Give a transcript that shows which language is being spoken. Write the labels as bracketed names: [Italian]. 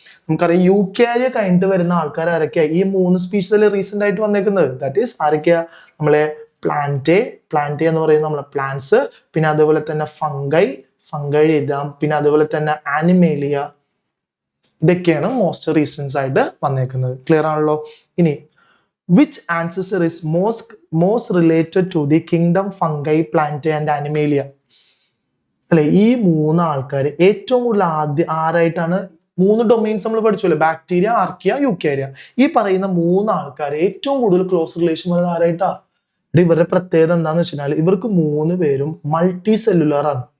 [Malayalam] നമുക്കറിയാം യൂക്കാരിയ കഴിഞ്ഞിട്ട് വരുന്ന ആൾക്കാർ ആരൊക്കെയാ? ഈ 3 സ്പീഷീസിൽ റീസെന്റ് ആയിട്ട് വന്നേക്കുന്നത്. ദാറ്റ് ഈസ് ആരൊക്കെയാ? നമ്മളെ പ്ലാന്റേ എന്ന് പറയുന്നത് നമ്മളെ പ്ലാന്റ്സ്, പിന്നെ അതുപോലെ തന്നെ ഫംഗൈ എഴുതാം, പിന്നെ അതുപോലെ തന്നെ ആനിമേലിയ. ഇതൊക്കെയാണ് മോസ്റ്റ് റീസെന്റ് ആയിട്ട് വന്നേക്കുന്നത്. ക്ലിയർ ആണല്ലോ? ഇനി [English] which ancestor is most related to the kingdom fungi, plantae and animalia? [Malayalam] അല്ലെ, ഈ 3 ആൾക്കാർ ഏറ്റവും കൂടുതൽ ആരായിട്ടാണ്? 3 ഡൊമൈൻസ് നമ്മൾ പഠിച്ചല്ലോ, ബാക്ടീരിയ, ആർക്കിയ, യൂക്കാരിയ. ഈ പറയുന്ന 3 ആൾക്കാർ ഏറ്റവും കൂടുതൽ ക്ലോസ് റിലേഷൻ വരുന്നത് ആരായിട്ടാ? ഇവരുടെ പ്രത്യേകത എന്താന്ന് വെച്ചാൽ ഇവർക്ക് 3 പേരും മൾട്ടി സെല്ലുലാർ ആണ്.